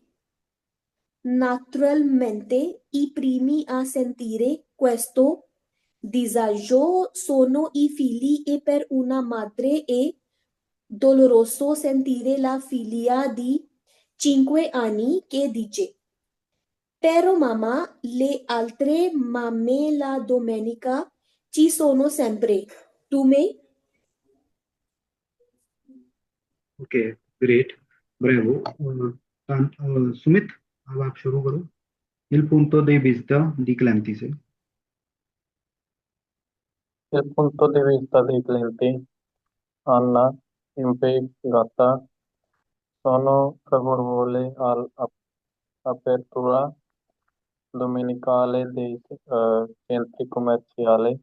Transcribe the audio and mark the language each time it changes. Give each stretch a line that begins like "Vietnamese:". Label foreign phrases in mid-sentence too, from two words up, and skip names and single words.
Italian: Naturalmente, i primi a sentire questo disagio sono i figli e per una madre è doloroso sentire la figlia di 5 anni che dice: Però mamma, le altre mamme la domenica ci sono sempre. Tu me?
Hindi: ओके, ग्रेट, ब्रेवो। सुमित, अब आप शुरू करो।
Italian: Il punto di vista di Clancy से। Il punto di vista dei clienti, Anna, impiegata, sono favorevoli all'apertura domenicale dei centri commerciali.